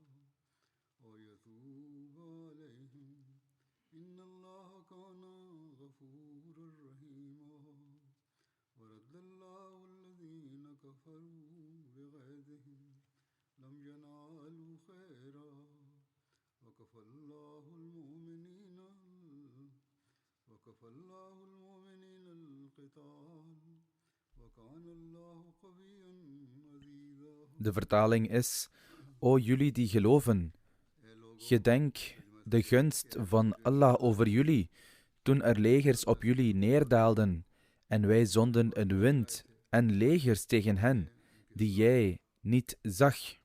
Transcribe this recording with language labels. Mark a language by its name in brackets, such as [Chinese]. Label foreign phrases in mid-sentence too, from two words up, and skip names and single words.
[Arabic] ويتوب عليهم إن الله كان غفورا رحيما ورد الله الذين كفروا بغيظهم لم ينالوا خيرا وكفى الله المؤمنين القتال وكان الله قويا عزيزا. [Dutch] De vertaling is: O jullie die geloven, gedenk de gunst van Allah over jullie, toen er legers op jullie neerdaalden, en wij zonden een wind en legers tegen hen, die jij niet zag.